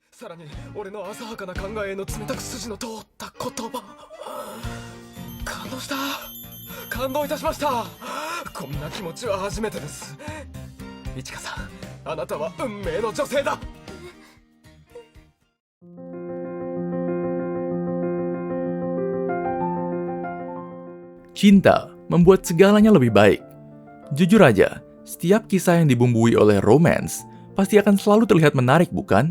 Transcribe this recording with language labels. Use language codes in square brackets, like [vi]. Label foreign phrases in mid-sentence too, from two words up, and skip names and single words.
[ja] さらに俺の浅はかな考えへの冷たく筋の通った言葉、感動した、感動いたしました。こんな気持ちは初めてです。いちかさん、あなたは運命の女性だ。 [id] Cinta membuat segalanya lebih baik. Jujur aja, setiap kisah yang dibumbui oleh romance pasti akan selalu terlihat menarik, bukan?